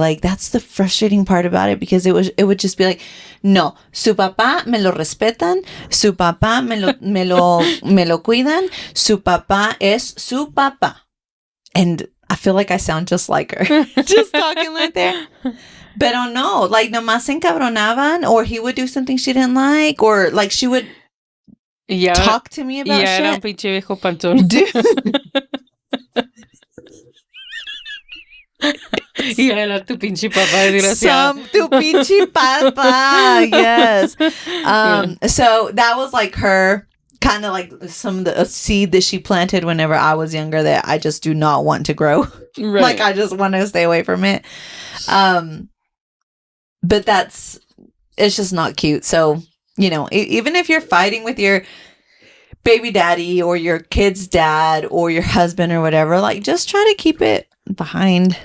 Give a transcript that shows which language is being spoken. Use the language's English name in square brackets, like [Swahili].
[English] Like, that's the frustrating part about it, because it would just be like, [Spanish] no, su papá me lo respetan, su papá [English] me lo cuidan, su papá es su papá. And I feel like I sound just like her, just talking like that. But oh no, like [Spanish] nomás se encabronaban, [English] or he would do something she didn't like, or like she would talk to me about shit. [Spanish] Era un pinche viejo panzón. Y era tu pinche papá, desgraciado. Tu pinche papá, yes. [English] So that was like her, kind of like some of the seed that she planted whenever I was younger that I just do not want to grow. Right. Like I just want to stay away from it. But it's just not cute. So, you know, even if you're fighting with your baby daddy or your kid's dad or your husband or whatever, like just try to keep it behind